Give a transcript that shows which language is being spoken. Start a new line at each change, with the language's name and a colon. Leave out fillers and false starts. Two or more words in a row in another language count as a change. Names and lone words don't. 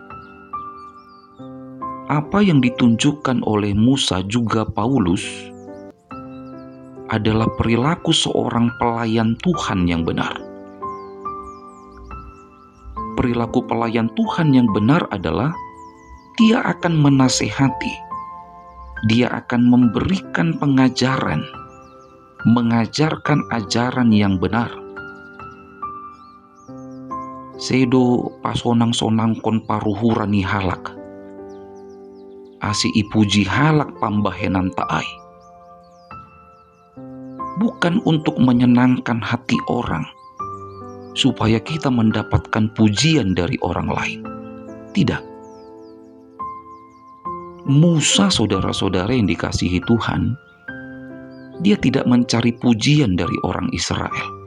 Indonesian: Apa yang ditunjukkan oleh Musa juga Paulus adalah perilaku seorang pelayan Tuhan yang benar. Perilaku pelayan Tuhan yang benar adalah dia akan menasehati, dia akan memberikan pengajaran, mengajarkan ajaran yang benar.
Batak Simalungun: Sedo pasonang-sonang kon paruhurani halak, asi ipuji halak pambahenan taai.
Indonesian: Bukan untuk menyenangkan hati orang, supaya kita mendapatkan pujian dari orang lain. Tidak. Musa, saudara-saudara yang dikasihi Tuhan, dia tidak mencari pujian dari orang Israel.